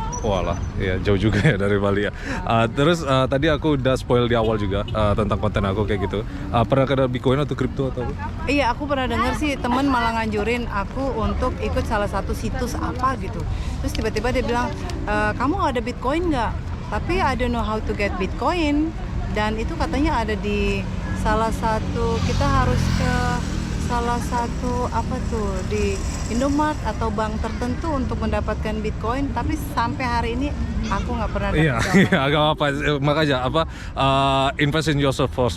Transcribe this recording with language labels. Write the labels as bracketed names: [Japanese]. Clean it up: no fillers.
[Indonesian] Walah, ya jauh juga ya dari Bali ya. Terus tadi aku udah spoil di awal juga tentang konten aku kayak gitu. Pernah kena Bitcoin atau kripto atau? Iya, aku pernah dengar sih temen malah nganjurin aku untuk ikut salah satu situs apa gitu. Terus tiba-tiba dia bilang, kamu ada Bitcoin nggak? Tapi [English] I don't know how to get Bitcoin. [Indonesian] Dan itu katanya ada di salah satu, kita harus ke salah satu apa tuh di Indomaret atau bank tertentu untuk mendapatkan Bitcoin, tapi sampai hari ini aku nggak pernah dapat. Iya, agak apa makanya [English] invest in yourself first.